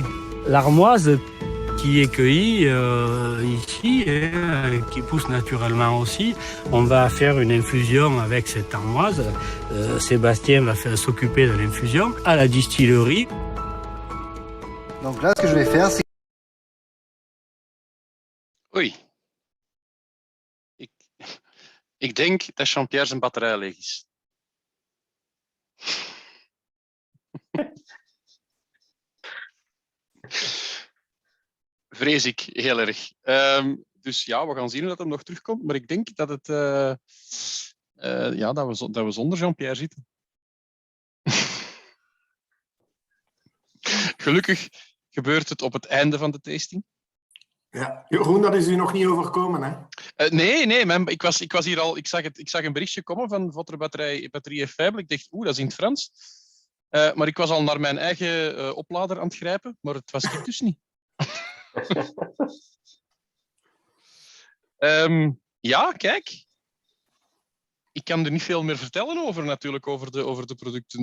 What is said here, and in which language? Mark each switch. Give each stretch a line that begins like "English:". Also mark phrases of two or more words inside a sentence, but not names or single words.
French: L'armoise qui est cueillie ici, qui pousse naturellement aussi, on va faire une infusion avec cette armoise. Sébastien va s'occuper de l'infusion à la distillerie. Donc là, ce que je vais faire, c'est...
Dutch: Oei. Ik denk dat Jean-Pierre zijn batterij leeg is. Vrees ik heel erg. Dus ja, we gaan zien hoe dat hem nog terugkomt. Maar ik denk dat, dat we zonder Jean-Pierre zitten. Gelukkig gebeurt het op het einde van de tasting. Ja, Jeroen, dat is u nog niet overkomen, hè? Nee, ik was hier al. Ik zag een berichtje komen van
French: Votre batterie faible.
Dutch: Ik dacht, dat is in het Frans. Maar ik was al naar mijn eigen oplader aan het grijpen, maar het was dit dus niet. Ja, kijk. Ik kan er niet veel meer vertellen over, natuurlijk, over de producten.